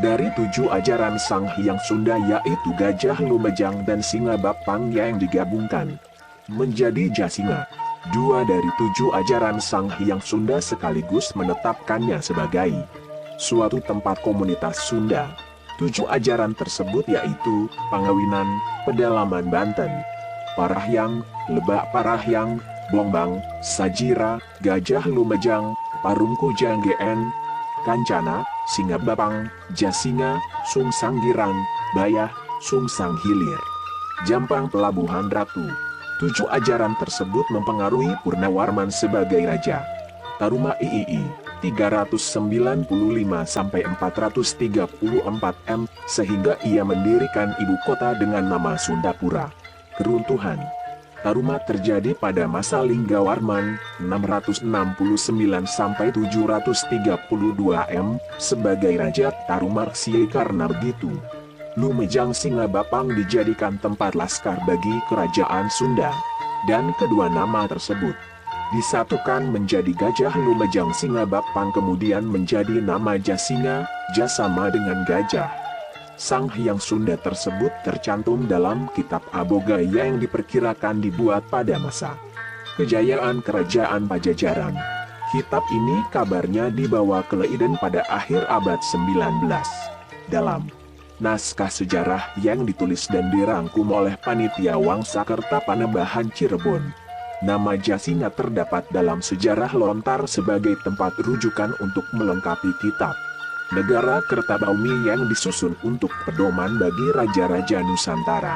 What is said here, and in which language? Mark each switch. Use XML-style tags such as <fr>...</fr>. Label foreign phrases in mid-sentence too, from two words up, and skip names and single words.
<id>Dari 7 ajaran Sang Hyang Sunda yaitu Gajah Lumejang dan Singa Bapang yang digabungkan menjadi Jasinga. 2 dari 7 ajaran Sang Hyang Sunda sekaligus menetapkannya sebagai suatu tempat komunitas Sunda. 7 ajaran tersebut yaitu Pangawinan, Pedalaman Banten, Parahyang, Lebak Parahyang, Bombang, Sajira, Gajah Lumejang, Parungkujang GN, Kancana, Singa Bapang, Jasinga, Sungsanggiran, Bayah, Sungsang Hilir, Jampang Pelabuhan Ratu. 7 ajaran tersebut mempengaruhi Purnawarman sebagai Raja Taruma III 395-434 m, sehingga ia mendirikan ibu kota dengan nama Sundapura. Keruntuhan Taruma terjadi pada masa Linggawarman 669-732 m sebagai Raja Tarumarsih. Karena begitu, Lumejang Singa Bapang dijadikan tempat laskar bagi kerajaan Sunda. dan kedua nama tersebut disatukan menjadi Gajah Lumajang Singabakpang, kemudian menjadi nama Jasinga, sama dengan gajah. Sang Hyang Sunda tersebut tercantum dalam kitab Abogaya yang diperkirakan dibuat pada masa kejayaan Kerajaan Pajajaran. Kitab ini kabarnya dibawa ke Leiden pada akhir abad 19. Dalam naskah sejarah yang ditulis dan dirangkum oleh Panitia Wangsakerta Panembahan Cirebon, nama Jasinga terdapat dalam sejarah lontar sebagai tempat rujukan untuk melengkapi kitab Negara Kertabaumi yang disusun untuk pedoman bagi raja-raja Nusantara.</id>